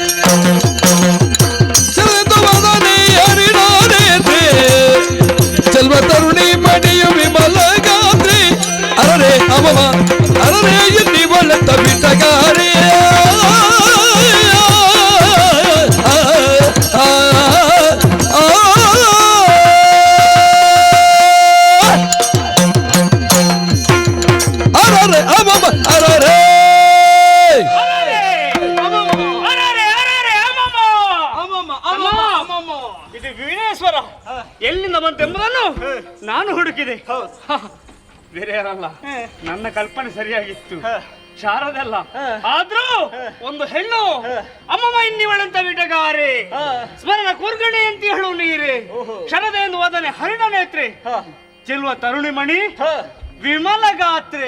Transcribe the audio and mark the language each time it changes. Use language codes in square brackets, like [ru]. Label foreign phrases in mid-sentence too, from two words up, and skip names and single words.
[kn] ಶರದೆಂದು ವದನೆ ಹರಿಣ ನೇತ್ರೆ ಚಲ್ವ ತರುಣಿ ಮಣಿಯು ವಿಮಲ ಗಾತ್ರಿ ಅರರೆ ಅಮಮ ಅರರೆ ಎನ್ನಿ ಬಳ್ಳ ಬಿಟಗಾರಿ ಅರರೆ ಅಮಮ ಅರರೆ ಇದು ವೀಣೇಶ್ವರ ಎಲ್ಲಿಂದ ಬಂತೆಂಬುದನ್ನು ನಾನು ಹುಡುಕಿದೆ. ಬೇರೆ ಯಾರಲ್ಲ, ನನ್ನ ಕಲ್ಪನೆ ಸರಿಯಾಗಿತ್ತು. ಶಾರದಲ್ಲ, ಆದ್ರೂ ಒಂದು ಹೆಣ್ಣು ಅಮ್ಮಮ್ಮ ಇನ್ನಿವಳಂತ ಬಿಟಗಾರೆ ಸ್ಮರಣ ಕೂರ್ಗಣೆ ಅಂತ ಹೇಳು ನೀರೇ ಶರದೆ ಎಂದು ವದನೆ ಹರಿಣ ನೇತ್ರೆ ಚೆಲುವ ತರುಣಿಮಣಿ ವಿಮಲ ಗಾತ್ರೆ